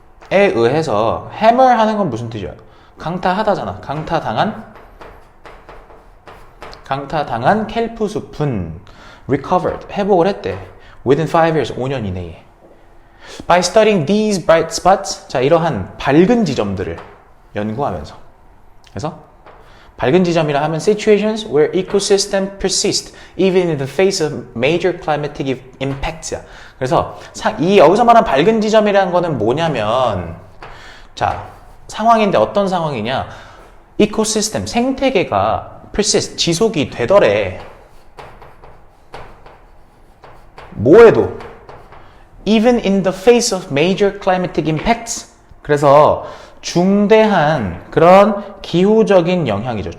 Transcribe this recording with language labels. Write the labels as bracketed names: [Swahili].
[Korean] 에 의해서 hammer 하는 건 무슨 뜻이야? 강타하다잖아. 강타당한 켈프 숲은 recovered, 회복을 했대. [English] within 5 years, [Korean] 5년 이내에. [English] By studying these bright spots, [Korean] 자 이러한 밝은 지점들을 연구하면서. 그래서 밝은 지점이라 하면 [English] situations where ecosystem persist even in the face of major climatic impacts. [Korean] 그래서 여기서 말한 밝은 지점이라는 거는 뭐냐면 자 상황인데 어떤 상황이냐 이코시스템 생태계가 persist 지속이 되더래 뭐해도 [English] even in the face of major climatic impacts [Korean] 그래서 중대한 그런 기후적인 영향이죠.